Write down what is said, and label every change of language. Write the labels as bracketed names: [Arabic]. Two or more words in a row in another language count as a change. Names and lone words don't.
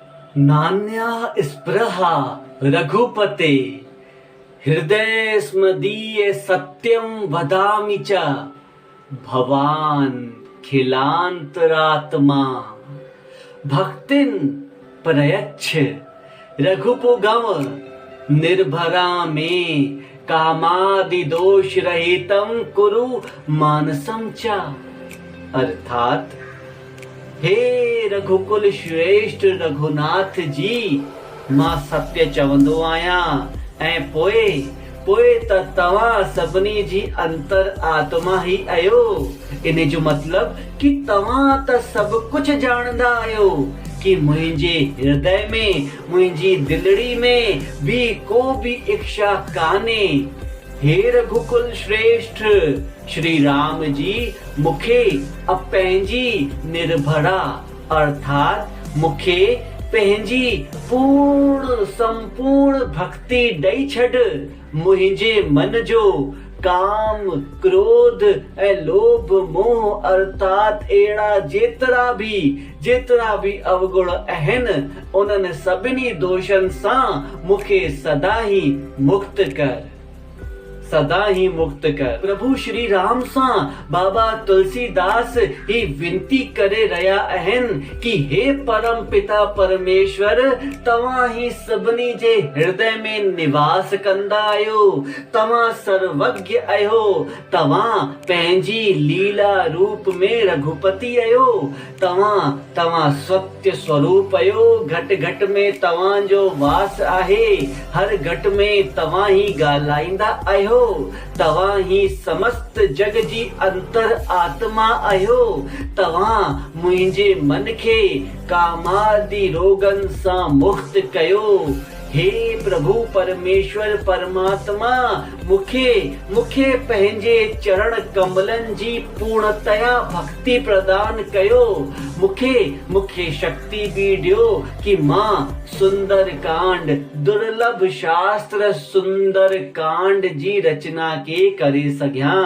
[Sanskrit] नान्या स्पृहा रघुपते हृदय स्मदीय सत्यम वदामि च भवान खिलांतरात्मा भक्तिन प्रयच्छ रघुपुगम निर्भरा में कामादि दोष रहितम कुरु मानसम च। [Sindhi] अर्थात हे रघुकुल श्रेष्ठ रघुनाथ जी, मां सत्य चवंदो आहियां ऐं पोइ त तव्हां सभिनी जी अंतर आत्मा ही आहियो। इन जो मतलब कि तव्हां त सभु कुझु ॼाणंदा आहियो कि मुंहिंजे हृदय में, मुंहिंजी दिलड़ी में भी को भी इच्छा कान्हे। हे रघुकुल श्रेष्ठ श्री राम जी, मुखे पंहिंजी निर्भरा अर्थात मुखे पंहिंजी पूर्ण संपूर्ण भक्ति ॾेई छॾ। मुंहिंजे मन जो काम क्रोध ऐं लोभ मोह अर्थात अहिड़ा जेतिरा भी अवगुण आहिनि, उन्हनि सभिनी दोषनि सां मुखे सदा ही मुक्त कर। प्रभु श्री राम सां बाबा तुलसीदास ही विनती करे रहिया आहिनि कि हे परम पिता परमेश्वर, तव्हां ही सभिनी जे हृदय में निवास कंदा आहियो, तव्हां सर्वज्ञ आहियो, तव्हां पंहिंजी लीला रूप में रघुपति आहियो, तव्हां सत्य स्वरूप आहियो। घट घट में तव्हां जो वास आहे, हर घट में तव्हां ही ॻाल्हाईंदा आहियो, तव्हां ही समस्त जग जी अंतर आत्मा आहियो, तव्हां मुंहिंजे मन खे कामादि रोगन सां मुक्त कयो। हे प्रभु परमेश्वर परमात्मा, मुखे पंहिंजे चरण कमलनि जी पूर्णतया भक्ति प्रदान कयो। मुखे शक्ति भी ॾियो कि मां सुंदर कांड, दुर्लभ शास्त्र सुंदर कांड जी रचना के करे सघियां।